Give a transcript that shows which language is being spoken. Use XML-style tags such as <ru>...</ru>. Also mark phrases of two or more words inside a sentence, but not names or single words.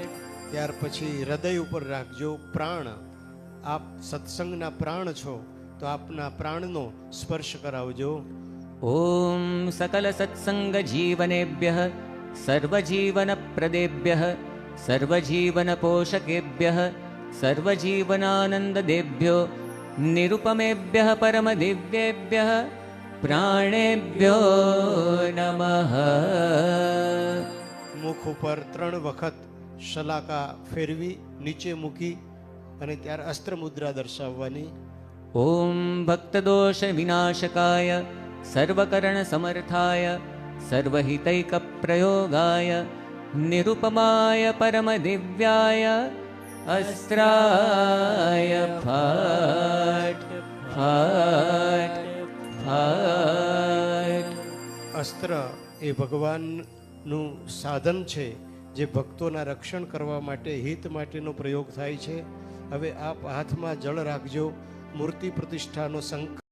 <gu>ત્યાર પછી હૃદય ઉપર રાખજો. પ્રાણ, આપ સત્સંગના પ્રાણ છો, તો આપના પ્રાણનો સ્પર્શ કરાવજો.</gu> <sa>ઓમ સકલ સત્સંગ જીવનેભ્યઃ સર્વજીવન પ્રદેભ્યઃ સર્વજીવન પોષકેભ્યઃ सर्वजीवनानन्ददेभ्यो निरुपमेभ्यः परमदिव्येभ्यः प्राणेभ्यो नमः।</sa> <gu>મુખ ઉપર 3 વખત શલાકા ફેરવી નીચે મૂકી અને ત્યાર અસ્ત્ર મુદ્રા દર્શાવવાની.</gu> <sa>ॐ भक्तदोषविनाशकाय सर्वकरणसमर्थाय सर्वहितैकप्रयोगाय निरुपमाय परमदिव्याय अस्त्राय फट् फट् फट्।</sa> <gu>અસ્ત્ર એ ભગવાનનું સાધન છે જે ભક્તોના રક્ષણ કરવા માટે, હિત માટેનો પ્રયોગ થાય છે. હવે આપ હાથમાં જળ રાખજો. મૂર્તિ પ્રતિષ્ઠાનો સંકલ્પ</gu>